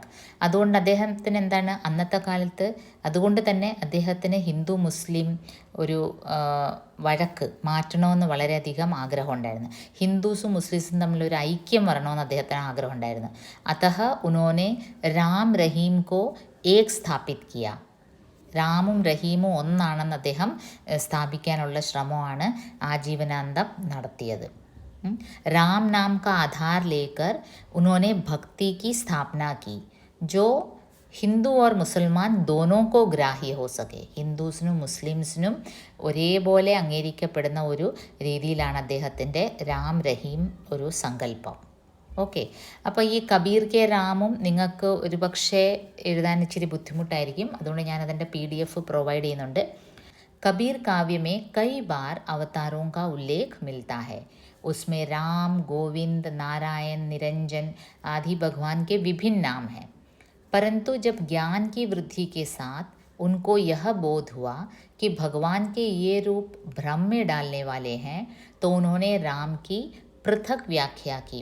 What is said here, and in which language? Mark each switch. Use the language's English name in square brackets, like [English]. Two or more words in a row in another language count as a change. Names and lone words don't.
[Malayalam] അതുകൊണ്ട് അദ്ദേഹത്തിന് എന്താണ് അന്നത്തെ കാലത്ത്, അതുകൊണ്ട് തന്നെ അദ്ദേഹത്തിന് ഹിന്ദു മുസ്ലിം ഒരു വഴക്ക് മാറ്റണമെന്ന് വളരെയധികം ആഗ്രഹം ഉണ്ടായിരുന്നു. ഹിന്ദുസും മുസ്ലിംസും തമ്മിലൊരു ഐക്യം വരണമെന്ന് അദ്ദേഹത്തിന് ആഗ്രഹം ഉണ്ടായിരുന്നു. [Hindi] अतः उन्होंने राम रहीम को एक स्थापित किया, [Malayalam] രാമും റഹീമും ഒന്നാണെന്ന് അദ്ദേഹം സ്ഥാപിക്കാനുള്ള ശ്രമമാണ് ആജീവനാന്തം നടത്തിയത്. [Hindi] राम नाम का आधार लेकर उन्होंने भक्ति की स्थापना की जो हिंदू और मुसलमान दोनों को ग्राह्य हो सके, [Malayalam] ഹിന്ദുസിനും മുസ്ലിംസിനും ഒരേപോലെ അംഗീകരിക്കപ്പെടുന്ന ഒരു രീതിയിലാണ് അദ്ദേഹത്തിൻ്റെ രാം റഹീം ഒരു സങ്കല്പം. ഓക്കെ, അപ്പോൾ ഈ കബീർ കെ രാമും നിങ്ങൾക്ക് ഒരുപക്ഷെ എഴുതാൻ ഇച്ചിരി ബുദ്ധിമുട്ടായിരിക്കും, അതുകൊണ്ട് ഞാനതിൻ്റെ PDF പ്രൊവൈഡ് ചെയ്യുന്നുണ്ട്. [Hindi] कबीर काव्य में कई बार अवतारों का उल्लेख मिलता है. उसमें राम, गोविंद, नारायण, निरंजन आदि भगवान के विभिन्न नाम हैं. परंतु जब ज्ञान की वृद्धि के साथ उनको यह बोध हुआ कि भगवान के ये रूप भ्रम में डालने वाले हैं, तो उन्होंने राम की पृथक व्याख्या की.